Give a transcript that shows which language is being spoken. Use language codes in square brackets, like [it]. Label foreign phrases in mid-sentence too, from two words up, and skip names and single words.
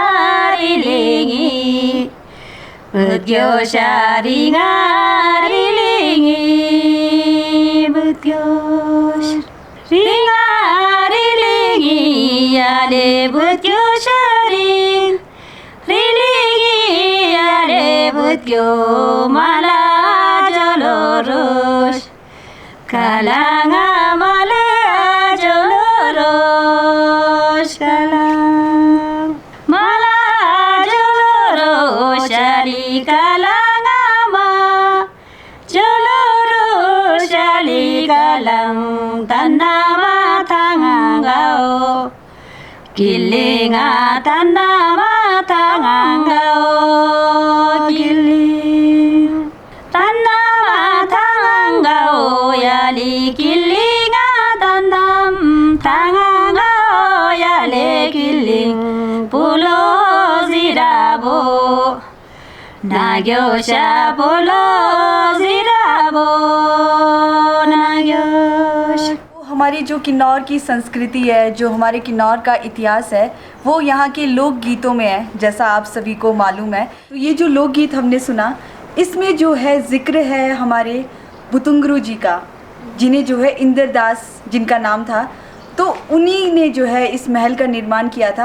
[kfk] बुद्योशा रिंगारिलिंगी, बुद्योश रिंगारिलिंगी, आले बुद्योशा रिंगारिलिंगी, आले बुद्यो माला जलोरोश, कालांगा माला जलोरोश, कालांग माला जलोरोश, आली कालांगा मा जलोरोश, आली कालांग tanda matangangao, kilinga tanda matangangao, kiling tanda matangangao, yali kilinga tandam tangangao, yali kiling pulo zirabo, नाग्यो बोलो जिराबो नाग्यो। [hi] हमारी जो किन्नौर की संस्कृति है, जो हमारे किन्नौर का इतिहास है, वो यहाँ के लोकगीतों में है, जैसा आप सभी को मालूम है। तो ये जो लोकगीत हमने सुना, इसमें जो है जिक्र है हमारे बुतुंगरू जी का, जिन्हें जो है इंद्रदास जिनका नाम था, तो उन्हीं ने जो है इस महल का निर्माण किया था।